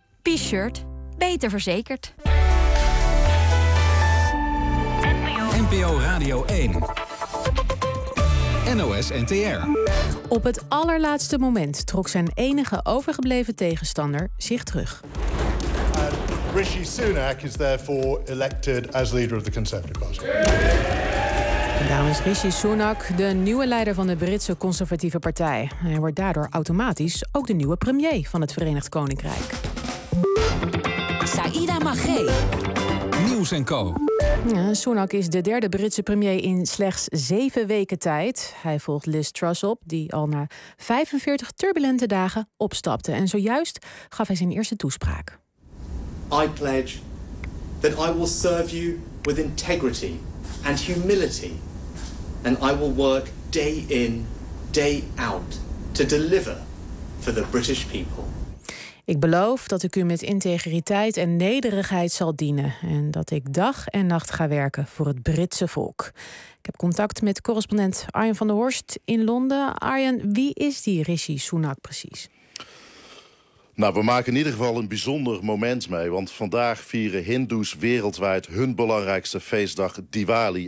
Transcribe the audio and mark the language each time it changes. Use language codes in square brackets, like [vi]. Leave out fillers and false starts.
[nl] B-shirt, beter verzekerd. NPO Radio 1. NOS NTR. Op het allerlaatste moment trok zijn enige overgebleven tegenstander zich terug. [en] Rishi Sunak is therefore elected as leader of the Conservative Party. [nl] Daarom is Rishi Sunak de nieuwe leider van de Britse Conservatieve Partij. Hij wordt daardoor automatisch ook de nieuwe premier van het Verenigd Koninkrijk. Saïda Magee. Nieuws & Co. Sunak is de derde Britse premier in slechts 7 weken tijd. Hij volgt Liz Truss op, die al na 45 turbulente dagen opstapte. En zojuist gaf hij zijn eerste toespraak. [en] I pledge that I will serve you with integrity and humility. And I will work day in, day out to deliver for the British people. [nl] Ik beloof dat ik u met integriteit en nederigheid zal dienen. En dat ik dag en nacht ga werken voor het Britse volk. Ik heb contact met correspondent Arjen van der Horst in Londen. Arjen, wie is die Rishi Sunak precies? Nou, we maken in ieder geval een bijzonder moment mee. Want vandaag vieren Hindoes wereldwijd hun belangrijkste feestdag Diwali.